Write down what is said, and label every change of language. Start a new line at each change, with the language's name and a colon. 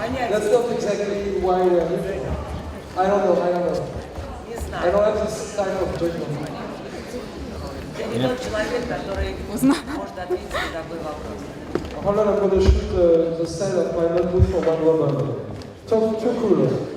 English: That's not exactly why we're here. I don't know.
Russian: Не
English: I
Russian: знаю.
English: don't have this type of judgment.
Russian: Я не тот человек, который может ответить на такой вопрос.
English: Hold on, I'm going to shoot the side of my notebook for one rubber. Too cool.